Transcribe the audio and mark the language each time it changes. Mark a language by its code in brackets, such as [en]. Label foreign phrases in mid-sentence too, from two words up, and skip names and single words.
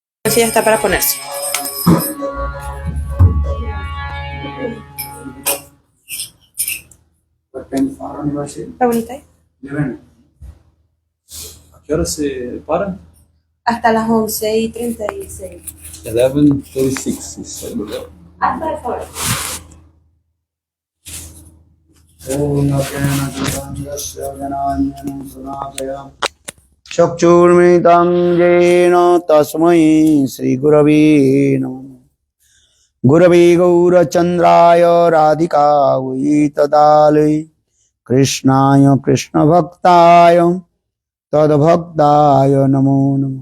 [es] Sí, ya está para ponerse. Está bonita, ¿eh? ¿A qué hora se para? Hasta las 11:36. [en] 11:36 he said. [es] Hasta las horas. [sa] चक्षुर्मितं येन तस्मै श्रीगुरवे नमः। गुरवे गौरचन्द्राय राधिकायै तदालये कृष्णाय कृष्णभक्ताय तद्भक्ताय नमो नमः।